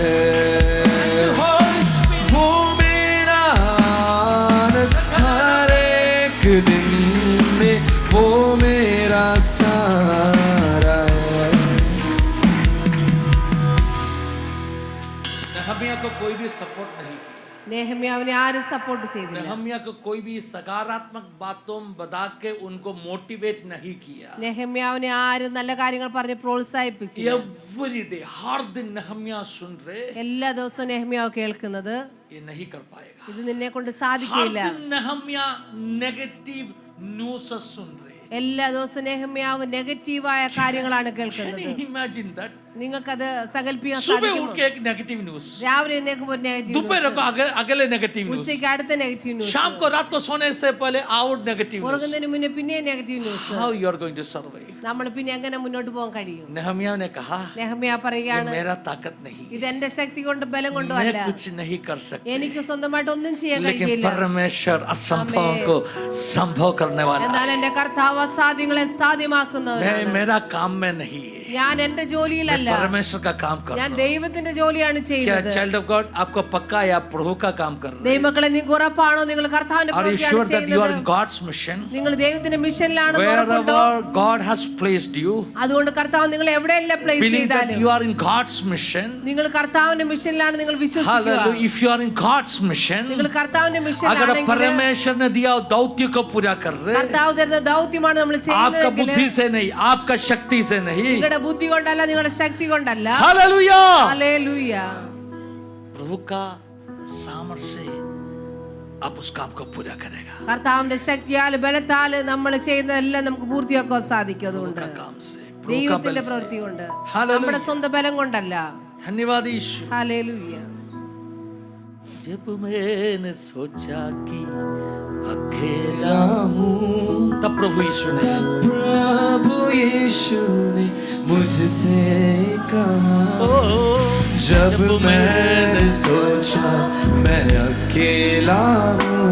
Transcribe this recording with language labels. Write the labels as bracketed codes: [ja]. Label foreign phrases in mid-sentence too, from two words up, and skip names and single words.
[hi] वो मेरा आनंद हर एक दिन में, वो मेरा सहारा है। नहम्याह को कोई भी सपोर्ट नहीं किया। [ml] നെഹമ്യാവിനെ ആരും സപ്പോർട്ട് ചെയ്തില്ല. [hi] नहम्याह को कोई भी सकारात्मक बातों बता के उनको मोटिवेट नहीं किया। [ml] നെഹമ്യാവിനെ ആരും നല്ല കാര്യങ്ങൾ പറഞ്ഞ് പ്രോത്സാഹിപ്പിച്ചില്ല. [en] every day [hi] हर दिन नहम्याह सुन रहे, [ml] എല്ലാ ദിവസവും നെഹമ്യാവ് കേൾക്കുന്നത് [hi] ये नहीं कर पाएगा। [ml] ഇത് നിന്നെ കൊണ്ട് [hi] हर [ml] സാധിക്കില്ല. [hi] दिन नहम्याह [en] negative news [hi] सुन रहे। [ml] എല്ലാ ദിവസവും നെഹമ്യാവ് നെഗറ്റീവായ കാര്യങ്ങളാണ് [en] Can [ml] കേൾക്കുന്നത്. [en] you imagine that? [ml] നിങ്ങൾക്കത് സങ്കല്പിക്കാൻ [hi] सुबह [ml] സാധിക്കുമോ? [hi] उठ के एक [en] negative news, [ml] രാവിലെ എഴുന്നേൽക്കുമ്പോൾ നെഗറ്റീവ് [hi] दोपहर को अगले [en] negative news, [ml] ഉച്ചയ്ക്ക് അടുത്ത [en] negative news, [hi] शाम को रात को सोने से पहले [en] out negative news. [ml] ഉറങ്ങുന്നതിന് മുന്നേ പിന്നെ [en] negative news. How you are going to survive? [ml] നമ്മൾ പിന്നെ എങ്ങനെ മുന്നോട്ട് പോകാൻ കഴിയും? [hi] नहम्याह ने कहा, [ml] നെഹമ്യാവ് [hi] ये [ml] പറയുകയാണ്, [hi] मेरा ताकत नहीं, [ml] ഇത് എന്റെ ശക്തി കൊണ്ട് ബലം കൊണ്ടോ [hi] मैं [ml] അല്ല, [hi] कुछ नहीं कर सकता, [ml] എനിക്ക് സ്വന്തമായിട്ട് ഒന്നും ചെയ്യാൻ [hi] लेकिन [ml] കഴിയില്ല. [hi] परमेश्वर असंभव को संभव करने वाला [ml] എന്നാൽ [hi] है। [ml] എന്റെ കർത്താവ് അസാധ്യങ്ങളെ സാധ്യമാക്കുന്നവനാണ്. [hi] मेरा काम में नहीं है, [ml] ഞാൻ എന്റെ ജോലിയിലല്ല, [hi] परमेश्वर का काम कर [ml] ഞാൻ [hi] रहा हूं। [ml] ദൈവത്തിന്റെ ജോലിയാണ് [hi] क्या [ml] ചെയ്യുന്നത്. [en] child of God [hi] आपको पक्का है आप प्रभु का काम कर रहे हैं? [ml] ദൈവമക്കളെ, നിങ്ങൾക്ക് ഉറപ്പാണോ നിങ്ങൾ കർത്താവിന്റെ [en] Are you [ml] പ്രവൃത്തിയാണ് [en] sure that you are in [ml] ചെയ്യുന്നത്? [en] God's mission? [ml] നിങ്ങൾ ദൈവത്തിന്റെ മിഷനിലാണെന്ന് ഉറപ്പുണ്ടോ? [en] Wherever God has placed you, [ml] അതുകൊണ്ട് കർത്താവ് നിങ്ങൾ എവിടെയെല്ലാം പ്ലേസ് [en] believe that [ml] ചെയ്താലും [en] you are in God's mission. [ml] നിങ്ങൾ കർത്താവിന്റെ മിഷനിലാണ് നിങ്ങൾ വിശ്വസിക്കുക. [en] Hallelujah. If you are in God's mission, [ml] നിങ്ങൾ കർത്താവിന്റെ [hi] अगर [ml] മിഷനിലാണെങ്കിൽ [hi] परमेश्वर ने दिया दौत्य को पूरा कर रहे, [ml] കർത്താവ് തരുന്ന ദൗത്യമാണ് നമ്മൾ [hi] आपका [ml] ചെയ്യുന്നതെങ്കിൽ [hi] बुद्धि से नहीं, आपका शक्ति से नहीं। [ml] നിങ്ങളുടെ ബുദ്ധി കൊണ്ടല്ല, നിങ്ങളുടെ ശക്തി കൊണ്ടല്ല. [hi] हालेलुया। [ml] ഹല്ലേലൂയ. [hi] प्रभु का सामर्थ्य से आप उस काम को पूरा करेगा। [ml] കർത്താവിന്റെ ശക്തിയാൽ ബലത്താൽ നമ്മൾ ചെയ്യുന്നതെല്ലാം നമുക്ക് പൂർത്തിയാക്കാൻ സാധിക്കും. [hi] प्रभु [ml] അതുകൊണ്ട് [hi] का काम से, प्रभु का बल [ml] ദൈവത്തിന്റെ [hi] से। [ml] പ്രവൃത്തി കൊണ്ട്, [en] Hallelujah. [ml] നമ്മുടെ സ്വന്തം ബലം കൊണ്ടല്ല. [hi] धन्यवाद यीशु। [ml] ഹല്ലേലൂയ. [hi] जब मैंने सोचा कि अकेला हूँ, तब प्रभु यीशु ने प्रभु यीशु ने मुझसे कहा। जब मैंने सोचा मैं अकेला हूँ,